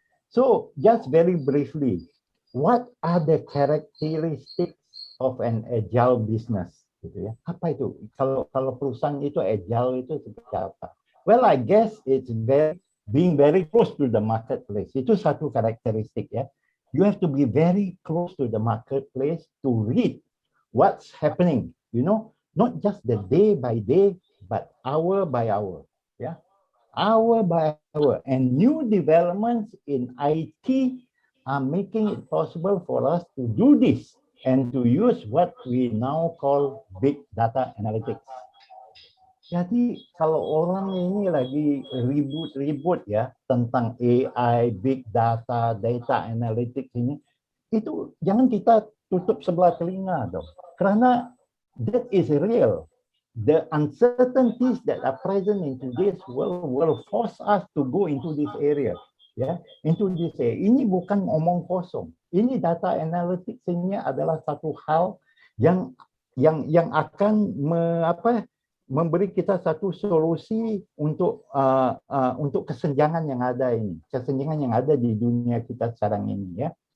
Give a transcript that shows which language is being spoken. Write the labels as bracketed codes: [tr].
[en] So just very briefly, what are the characteristics of an agile business? [id] Gitu ya. Apa itu? Kalau perusahaan itu agile itu seperti apa? [en] Well, I guess it's being very close to the marketplace. [id] Itu satu karakteristik ya. [en] You have to be very close to the marketplace to read what's happening. You know, not just the day by day, but hour by hour. Yeah, hour by hour. And new developments in IT are making it possible for us to do this and to use what we now call big data analytics. [id] Jadi kalau orang ini lagi ribut-ribut ya tentang AI, big data, data analytics ini, itu jangan kita tutup sebelah telinga dong. Karena [en] that is real. The uncertainties that are present in today's world will force us to go into this area. [id] Ya, [en] into this area. [id] Ini bukan omong kosong. Ini data analytics ini adalah satu hal yang akan memberi kita satu solusi untuk kesenjangan yang ada ini, kesenjangan yang ada di dunia kita sekarang ini ya.